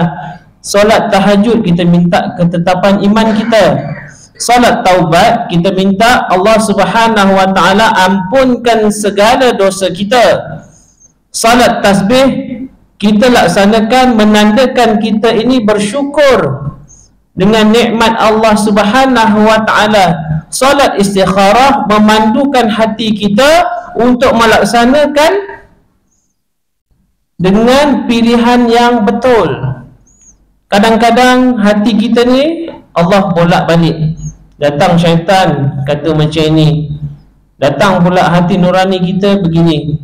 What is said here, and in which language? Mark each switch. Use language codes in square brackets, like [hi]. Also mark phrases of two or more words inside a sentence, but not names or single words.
[ms] Solat tahajud kita minta ketetapan iman kita. Salat taubat kita minta [ar] الله سبحانه وتعالى [ms] ampunkan segala dosa kita. Salat tasbih kita laksanakan menandakan kita ini bersyukur dengan nikmat [ar] الله سبحانه وتعالى. [ms] Salat istikharah memandukan hati kita untuk melaksanakan dengan pilihan yang betul. Kadang-kadang hati kita ni Allah bolak-balik. Datang syaitan kata macam ini, datang pula hati nurani kita begini.